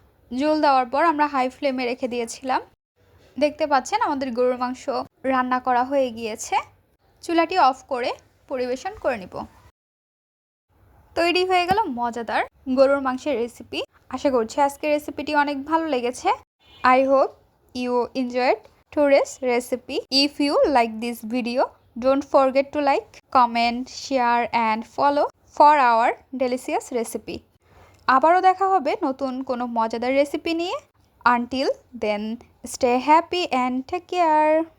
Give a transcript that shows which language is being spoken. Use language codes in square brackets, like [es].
[bn] জল দেওয়ার পর আমরা হাই ফ্লেমে রেখে দিয়েছিলাম। দেখতে পাচ্ছেন আমাদের গরুর মাংস রান্না করা হয়ে গিয়েছে। চুলাটি অফ করে পরিবেশন করে নিব। তৈরি হয়ে গেল মজাদার গরুর মাংসের রেসিপি। আশা করছি আজকের রেসিপিটি অনেক ভালো লেগেছে। [en] I hope you enjoyed today's recipe. If you like this video, don't forget to like, comment, share and follow for our delicious recipe. [bn] আবারও দেখা হবে নতুন কোনো মজাদার রেসিপি নিয়ে। [en] Until then, stay happy and take care.